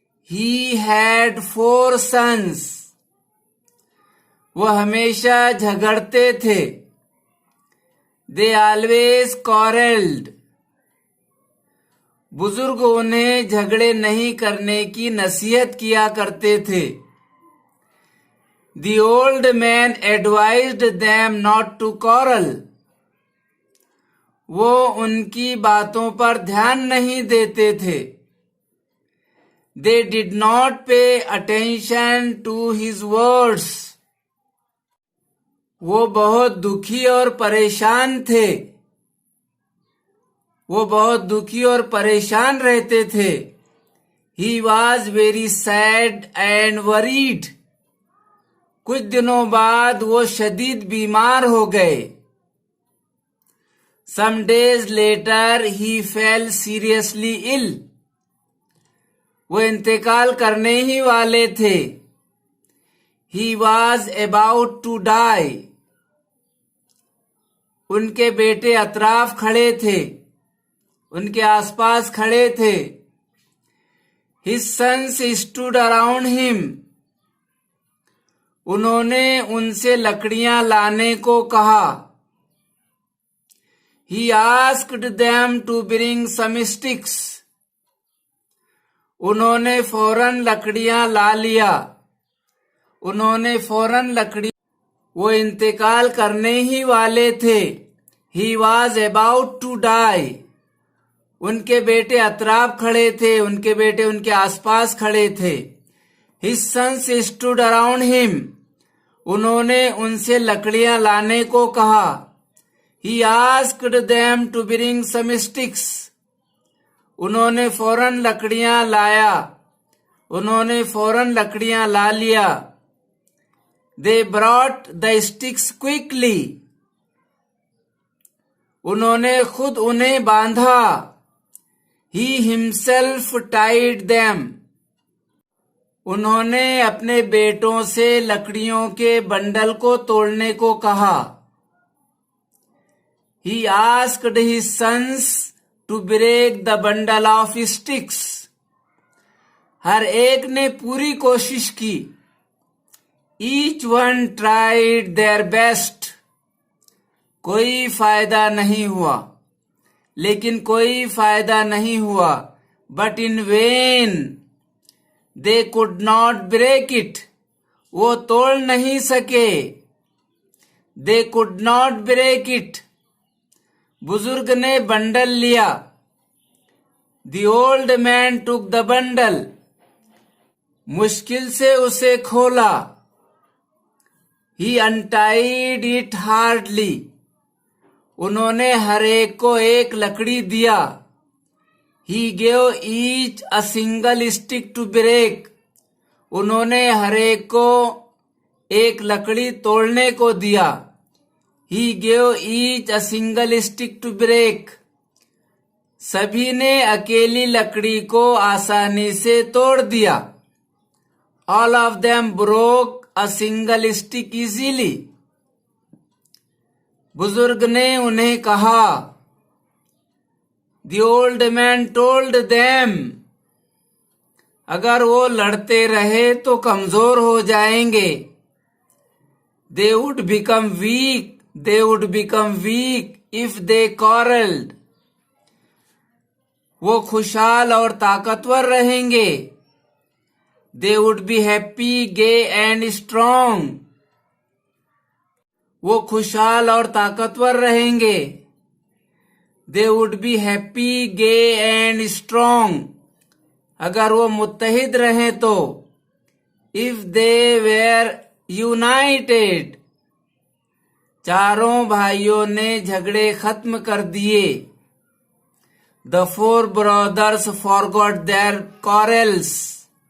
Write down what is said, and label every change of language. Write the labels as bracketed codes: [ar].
[en] He had 4 sons. [hi] वो हमेशा झगड़ते थे। [en] They always quarreled. [hi] बुजुर्ग उन्हें झगड़े नहीं करने की नसीहत किया करते थे। [en] The old man advised them not to quarrel. [hi] वो उनकी बातों पर ध्यान नहीं देते थे। [en] They did not pay attention to his words. [hi] वो बहुत दुखी और परेशान थे। वो बहुत दुखी और परेशान रहते थे। [en] He was very sad and worried. [hi] कुछ दिनों बाद वो शदीद बीमार हो गए। [en] Some days later he fell seriously ill. [hi] वो इंतकाल करने ही वाले थे। [en] He was about to die. [hi] उनके बेटे अतराफ खड़े थे, उनके आसपास खड़े थे। [en] His sons stood around him. [hi] उन्होंने उनसे लकड़ियां लाने को कहा। [en] He asked them to bring some sticks. [hi] उन्होंने फौरन लकड़ियां ला लिया। उन्होंने फौरन लकड़ी वो इंतकाल करने ही वाले थे। [en] He was about to die. [hi] उनके बेटे अतराफ खड़े थे, उनके बेटे उनके आसपास खड़े थे। [en] His sons stood around him. [hi] उन्होंने उनसे लकड़ियां लाने को कहा। [en] He asked them to bring some sticks. [hi] उन्होंने फौरन लकड़ियां लाया। उन्होंने फौरन लकड़ियां ला लिया। [en] They brought the sticks quickly. [hi] उन्होंने खुद उन्हें बांधा। [en] He himself tied them. [hi] उन्होंने अपने बेटों से लकड़ियों के बंडल को तोड़ने को कहा। [en] He asked his sons to break the bundle of sticks. [hi] हर एक ने पूरी कोशिश की। [en] Each one tried their best. [hi] कोई फायदा नहीं हुआ, लेकिन कोई फायदा नहीं हुआ। [en] But in vain. They could not break it. [hi] वो तोड़ नहीं सके। [en] They could not break it. [hi] बुजुर्ग ने बंडल लिया। [en] The old man took the bundle. [hi] मुश्किल से उसे खोला। [en] He untied it hardly. [hi] उन्होंने हर एक को एक लकड़ी दिया। [en] He gave each a single stick to break. [hi] उन्होंने हर एक को एक लकड़ी तोड़ने को दिया। [en] He gave each a single stick to break. [hi] सभी ने अकेली लकड़ी को आसानी से तोड़ दिया। [en] All of them broke a single stick easily. [hi] बुजुर्ग ने उन्हें कहा। [en] The old man told them. [hi] अगर वो लड़ते रहे तो कमजोर हो जाएंगे। [en] They would become weak. They would become weak if they quarreled. [hi] वो खुशहाल और ताकतवर रहेंगे। [en] They would be happy, gay and strong. [hi] वो खुशहाल और ताकतवर रहेंगे। [en] They would be happy, gay and strong. [hi] अगर वो मुत्तहिद रहें तो [en] If they were united. [hi] चारों भाइयों ने झगड़े खत्म कर दिए। [en] The 4 brothers forgot their quarrels.